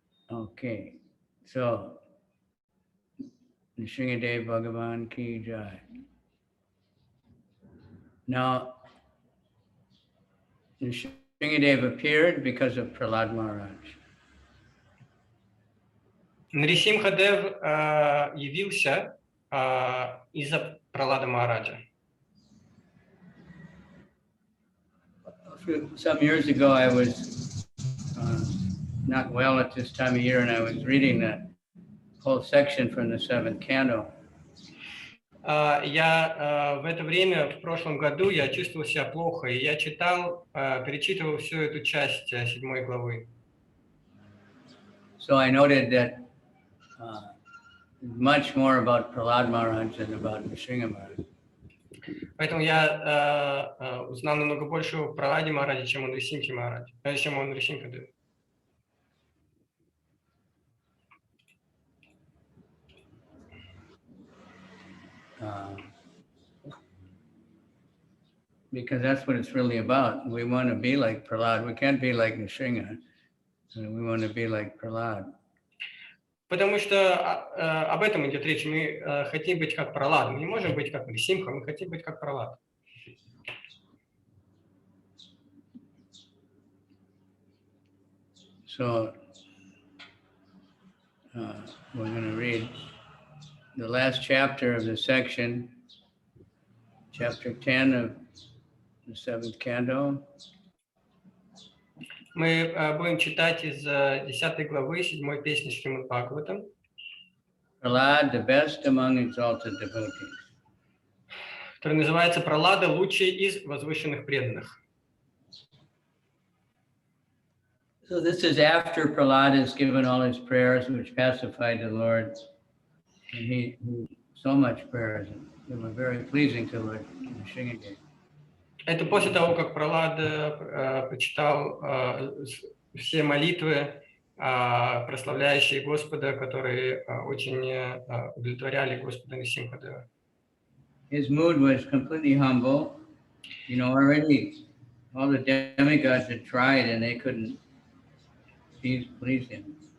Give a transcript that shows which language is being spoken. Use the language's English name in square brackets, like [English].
[English] Okay, so Nrsimhadev Bhagavan Ki Jai. Now, Nrsimhadev appeared because of Prahlad Maharaj. [Russian] Нрисимха Дев явился из-за Пралада Махараджа. [English] Some years ago, I was not well at this time of year, and I was reading the whole section from the 7th canto. [Russian] Я в это время, в прошлом году, я чувствовал себя плохо, и я читал, перечитывал всю эту часть 7 главы. [English] So I noted that much more about Prahlad Maharaj than about Nrsimha Maharaj. [Russian] Поэтому я узнал намного больше о Праладе Махараджа, чем о Нрисимхе Махараджа, чем о Нрисимха Деве. [English] Because that's what it's really about. We want to be like Prahlad. We can't be like Nrsimha. We want to be like Prahlad. [Russian] Потому что об этом идет речь. Мы хотим быть как Пралад. Мы не можем быть как Нрисимха, мы хотим быть как Пралад. [English] So we're going to read the last chapter of the section, chapter 10 of the 7th canto. [Russian] Мы будем читать из 10 главы 7 песни Шримад Бхагаватам. [English] Prahlad, the best among exalted devotees. [Russian] Который называется Пралада, лучший из возвышенных преданных. [English] So this is after Prahlad has given all his prayers, which pacified the Lord. And he so much prayers, they were very pleasing to Lord Nrsimhadev. [Russian] Это после того, как Пралад прочитал все молитвы, прославляющие Господа, которые очень удовлетворяли Господа Нрисимха Дева. [English] His mood was completely humble. You know, already all the demigods had tried and they couldn't please him.